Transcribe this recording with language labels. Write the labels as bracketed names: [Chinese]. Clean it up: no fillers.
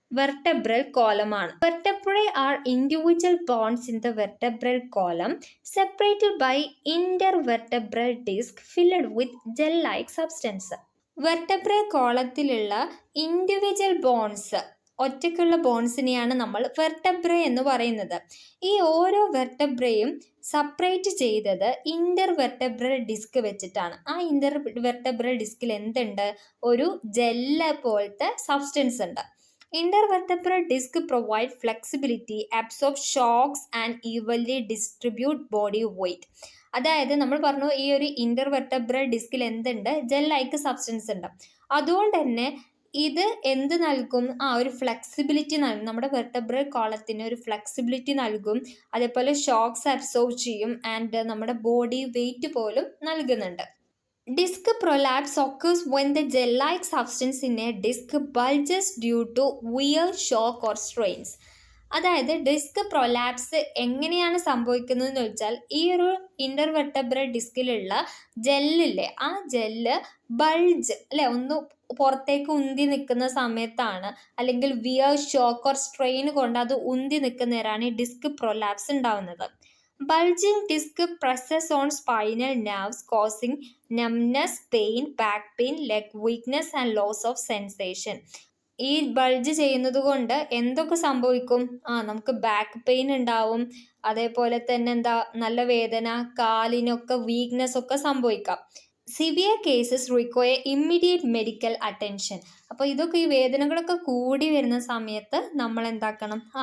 [Malayalam] Vertebral കോളമാണ്. [English] Vertebrae are individual bones in the vertebral column separated by intervertebral disc filled with gel like substance. [Malayalam] Vertebral കോളത്തിലുള്ള individual bones ഒറ്റയ്ക്കുള്ള ബോൺസിനെയാണ് നമ്മൾ വെർട്ടബ്ര എന്ന് പറയുന്നത്. ഈ ഓരോ വെർട്ടബ്രയും separate ചെയ്തത് Inter vertebral disk വെച്ചിട്ടാണ്. ആ ഇന്റർ വെർട്ടബ്രൽ ഡിസ്കിൽ എന്തുണ്ട്? ഒരു ജെല്ല് പോലത്തെ സബ്സ്റ്റൻസ് ഉണ്ട്. [English] Intervertebral disc provide flexibility, absorb shocks and evenly distribute body weight. [Malayalam] അതായത് നമ്മൾ പറഞ്ഞു ഈ ഒരു ഇന്റർവെർട്ടബ്രൽ ഡിസ്കിൽ എന്തുണ്ട്? ജെൽ ലൈക്ക് സബ്സ്റ്റൻസ് ഉണ്ട്. അതുകൊണ്ട് തന്നെ ഇത് എന്ത് നൽകും? ഒരു ഫ്ലെക്സിബിലിറ്റി നൽകും. നമ്മുടെ വെർട്ടബ്രൽ കോളത്തിന് ഒരു ഫ്ലെക്സിബിലിറ്റി നൽകും. അതേപോലെ ഷോക്സ് അബ്സോർബ് ചെയ്യും ആൻഡ് നമ്മുടെ ബോഡി വെയിറ്റ് പോലും നൽകുന്നുണ്ട്. [English] Disc prolapse occurs when the gel-like substance in a disc bulges due to wear, shock or strains. [Malayalam] അതായത് ഡിസ്ക് പ്രൊലാപ്സ് എങ്ങനെയാണ് സംഭവിക്കുന്നതെന്ന് വെച്ചാൽ ഈ ഒരു ഇന്റർവെർട്ടബ്രൽ ഡിസ്കിലുള്ള ജെല്ലില്ലേ, ആ ജെല്ല് ബൾജ് അല്ലെ ഒന്ന് പുറത്തേക്ക് ഉന്തി നിൽക്കുന്ന സമയത്താണ്, അല്ലെങ്കിൽ [English] wear, shock or strain [Malayalam] കൊണ്ട് അത് ഉന്തി നിൽക്കുന്നവരാണ് ഈ ഡിസ്ക് പ്രൊലാപ്സ് ഉണ്ടാവുന്നത്. [English] Bulging disc presses on spinal nerves causing numbness, pain, back pain, leg weakness and loss of sensation. [Malayalam] ഈ ബൾജ് ചെയ്യുന്നത് കൊണ്ട് എന്തൊക്കെ സംഭവിക്കും? നമുക്ക് ബാക്ക് പെയിൻ ഉണ്ടാവും, അതേപോലെ തന്നെ നല്ല വേദന, കാലിനൊക്കെ വീക്ക്നെസ് ഒക്കെ സംഭവിക്കാം. [English] Severe cases require immediate medical attention. [Malayalam] അപ്പോൾ ഇതൊക്കെ ഈ വേദനകളൊക്കെ കൂടി വരുന്ന സമയത്ത് നമ്മൾ എന്താക്കണം?